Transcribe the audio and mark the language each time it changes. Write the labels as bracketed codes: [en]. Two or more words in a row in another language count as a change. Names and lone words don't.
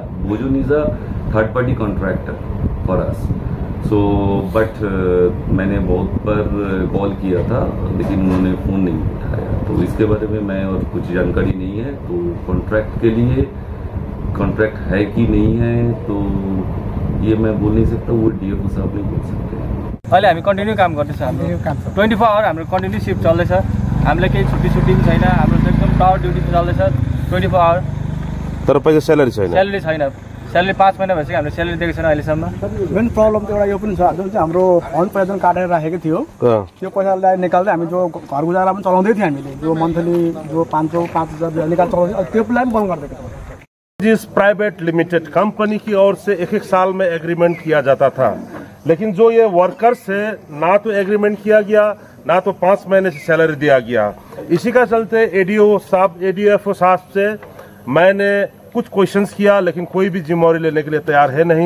[en] Bhojan is a third party contractor for us, so but [hi] मैंने बहुत बार कॉल किया था, लेकिन उन्होंने फ़ोन नहीं उठाया, तो इसके बारे में मैं और कुछ जानकारी नहीं है। तो कॉन्ट्रैक्ट के लिए कॉन्ट्रैक्ट है कि नहीं है, तो ये मैं बोल नहीं सकता, वो डीएफओ साहब नहीं बोल सकते। [ne] अहिले हामी कन्टिन्यू काम गर्दैछ, हाम्रो 24 आवर हाम्रो [en] continue shift [ne] चल्दैछ, हामीलाई केही छुट्टी पनि छैन, हाम्रो एकदम [en] tower duty [ne] चल्दैछ 24 आवर। तर पैसा सैलरी छैन, स्यालेरी 5 महिना भइसक्यो, हामीले स्यालेरी दिएको छैन अहिलेसम्म। [en] main problem [ne] त एउटा यो पनि छ, जुन चाहिँ हाम्रो फन्ड पैसा जुन काटेर राखेको थियो, त्यो पैसालाई निकाल्दै हामी जो घर गुजारा पनि चलाउँदै थियौँ, हामीले जो मन्थली जो 500-5,000 निकाल चलाउँदै, त्यो प्लान बन्द गरिदिएको छ। [hi] जिस [en] private limited company [hi] की ओर से 1 साल में एग्रीमेंट किया जाता था, लेकिन जो ये वर्कर्स है, ना तो एग्रीमेंट किया गया, ना तो 5 महीने से सैलरी दिया गया। इसी का चलते एडीएफओ साहब से मैंने कुछ क्वेश्चंस किया, लेकिन कोई भी जिम्मेवारी लेने के लिए तैयार है नहीं।